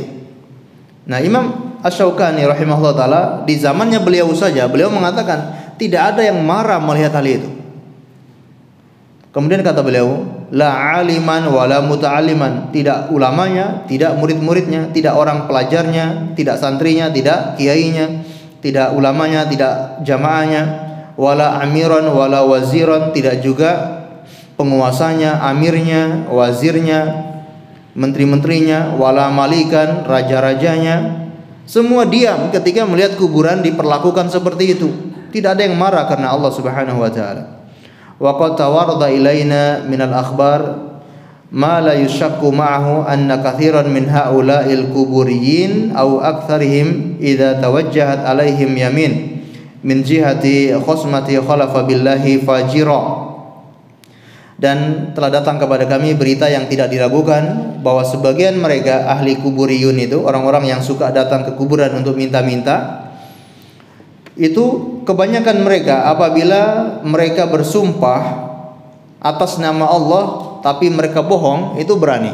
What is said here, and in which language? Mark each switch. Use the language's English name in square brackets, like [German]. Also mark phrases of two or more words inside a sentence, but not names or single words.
[Indonesian] Nah, Imam Asy-Syaukani [Arabic] رحمه الله تعالى [Indonesian] di zamannya beliau saja, beliau mengatakan tidak ada yang marah melihat hal itu. Kemudian kata beliau, [Arabic] لا عالما ولا متعلما, [Indonesian] tidak ulamanya, tidak murid-muridnya, tidak orang pelajarnya, tidak santrinya, tidak kiainya, tidak ulamanya, tidak jamaahnya, [Arabic] ولا أميرا ولا وزيرا, [Indonesian] tidak juga penguasanya, amirnya, wazirnya, menteri-menterinya, [Arabic] ولا ملكا, [Indonesian] raja-rajanya. Semua diam ketika melihat kuburan diperlakukan seperti itu. Tidak ada yang marah karena Allah [Arabic] سبحانه وتعالى. وقد تواردت إلينا من الأخبار ما لا يشك معه أن كثيرا من هؤلاء القبوريين أو أكثرهم إذا توجهت عليهم يمين من جهة خصمه حلف بالله فاجرا. [Indonesian] Dan telah datang kepada kami berita yang tidak diragukan bahwa sebagian mereka ahli kuburiyun itu, orang-orang yang suka datang ke kuburan untuk minta-minta, itu kebanyakan mereka apabila mereka bersumpah atas nama Allah tapi mereka bohong, itu berani.